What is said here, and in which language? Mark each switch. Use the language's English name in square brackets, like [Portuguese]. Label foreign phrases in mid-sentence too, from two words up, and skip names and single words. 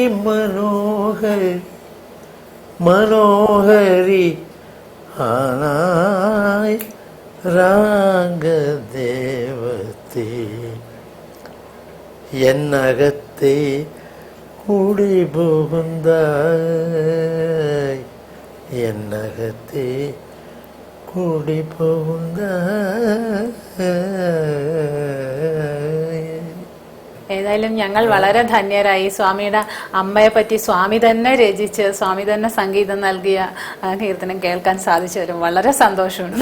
[Tamil] மனோகரி ஆனாய் ராகதேவத்தே என் அகத்தே குடி புகுந்தாய் என் அகத்தே [Malayalam] കുടി പോകുന്ന ഏതായാലും ഞങ്ങൾ വളരെ ധന്യരായി. സ്വാമിയുടെ അമ്മയെ പറ്റി സ്വാമി തന്നെ രചിച്ച് സ്വാമി തന്നെ സംഗീതം നൽകിയ കീർത്തനം കേൾക്കാൻ സാധിച്ചവരും വളരെ സന്തോഷമുണ്ട്.